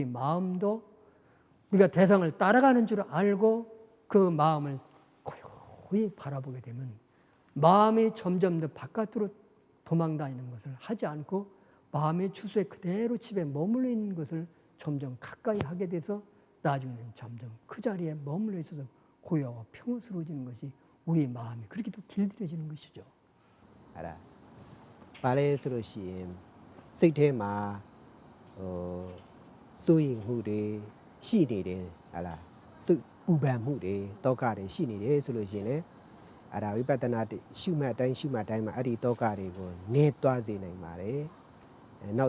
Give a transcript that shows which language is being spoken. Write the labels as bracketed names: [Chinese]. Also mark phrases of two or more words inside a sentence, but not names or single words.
[Korean] 마음도 우리가 대상을 따라가는 줄 알고 그 마음을 고요히 바라보게 되면 마음이 점점 더 바깥으로 도망다니는 것을 하지 않고 마음의 주소에 그대로 집에 머물러 있는 것을 점점 가까이 하게 돼서 나중에는 점점 그 자리에 머물러 있어서 고요하고 평온스러워지는 것이 우리 마음이 그렇게 또 길들여지는 것이죠. 알아. 말해 서로 시임. [Burmese] စိတ်ထဲမှာ စိုးရိမ်မှုတွေရှိနေတယ်ဟာလားစုပူပန်မှုတွေတောကတွေရှိနေတယ်ဆိုလို့ရှိရင်လည်းအဲ့ဒါဝိပဿနာရှုမှတ်တိုင်းမှာအဲ့ဒီတောကတွေကိုနည်းသွားစေနိုင်ပါတယ်နောက်